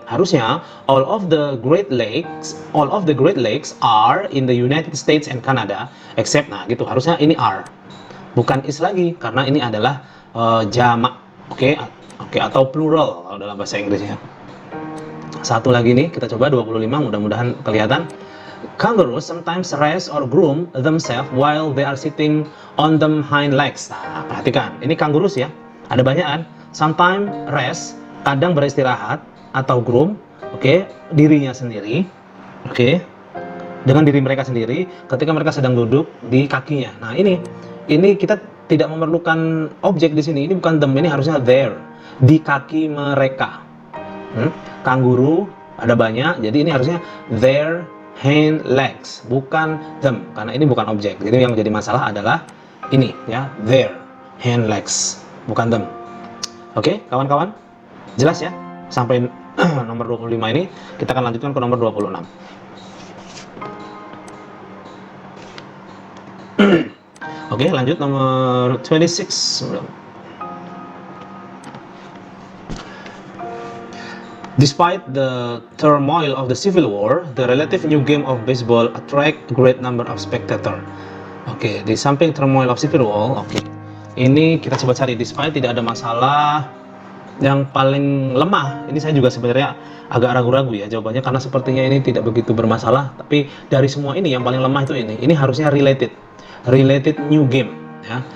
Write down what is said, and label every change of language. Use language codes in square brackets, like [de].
[id] Harusnya [en] all of the Great Lakes are in the United States and Canada except, [id] nah gitu. Harusnya ini are. Bukan is lagi karena ini adalah jamak. Oke, atau plural kalau dalam bahasa Inggrisnya. Satu lagi nih, kita coba 25, mudah-mudahan kelihatan. [en] Kangaroos sometimes rest or groom themselves while they are sitting on them hind legs. [id] Nah, perhatikan, ini kangaroos ya. Ada banyak kan? Sometimes rest, kadang beristirahat atau groom, dirinya sendiri, dengan diri mereka sendiri ketika mereka sedang duduk di kakinya. Nah, ini kita tidak memerlukan objek di sini. Ini bukan them, ini harusnya there, di kaki mereka. Kanguru ada banyak, jadi ini harusnya [en] their hind legs, [id] bukan them, karena ini bukan objek. Jadi yang menjadi masalah adalah ini ya, [en] their hind legs, [id] bukan them. Oke, kawan-kawan, jelas ya? Sampai nomor 25 ini, kita akan lanjutkan ke nomor 26. Oke, lanjut nomor 26. [en] Despite the turmoil of the Civil War, the relative new game of baseball attract a great number of spectators. [id] Di samping [en] turmoil of Civil War, [id] ini kita coba cari despite tidak ada masalah. Yang paling lemah, ini saya juga sebenarnya agak ragu-ragu ya jawabannya karena sepertinya ini tidak begitu bermasalah. Tapi dari semua ini yang paling lemah itu ini. Ini harusnya related new game ya.